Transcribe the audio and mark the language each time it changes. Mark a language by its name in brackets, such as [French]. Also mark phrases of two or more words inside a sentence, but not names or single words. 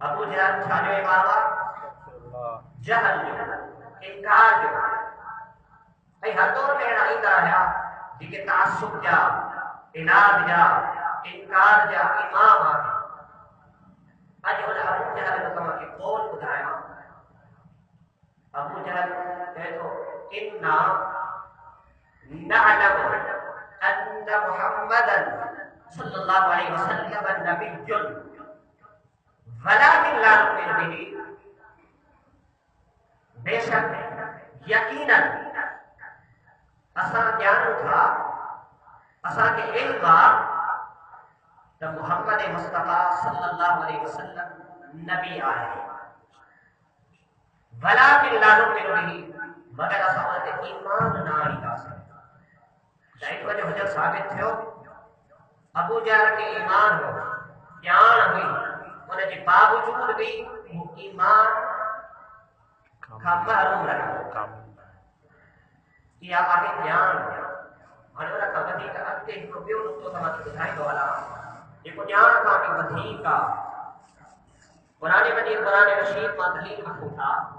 [Sindhi] अबू जहल छा जो इमाम आहे जहल जो इनकार जो ऐं हर दौर में अहिड़ा ईंदा रहिया जेके तासुब जा इनाद जा इनकार जा इमाम आहिनि अॼु हुन अबू जहल जो तव्हांखे कौल ॿुधायां अबू जहल चए थो [Arabic] إنا نعلم أن محمدا صلى الله عليه وسلم نبي ولكن لا نؤمن به [Sindhi] बेशक यकीनन असां ॼाणूं था असांखे इल्म आहे त मुहम्मद मुस्तफ़ा [Arabic] صلى الله عليه وسلم [Sindhi] नबी आहे [Arabic] ولكن لا نؤمن [Sindhi] बिही मगर असां उन ते ईमान न आणींदासीं त हिन वजह हुजर साबित थियो अबू जहल खे ईमान हो ॼाण हुई उन जे बावजूद भी ईमान खां महरूम रहियो इहा आहे ॼाण हाणे उन खां वधीक अॻिते हिकिड़ो ॿियो नुक़्तो तव्हांखे ॿुधाईंदो हलां जेको ॼाण खां बि वधीक आहे क़ुरान मजीद क़ुरान रशीद मां दलील वठूं था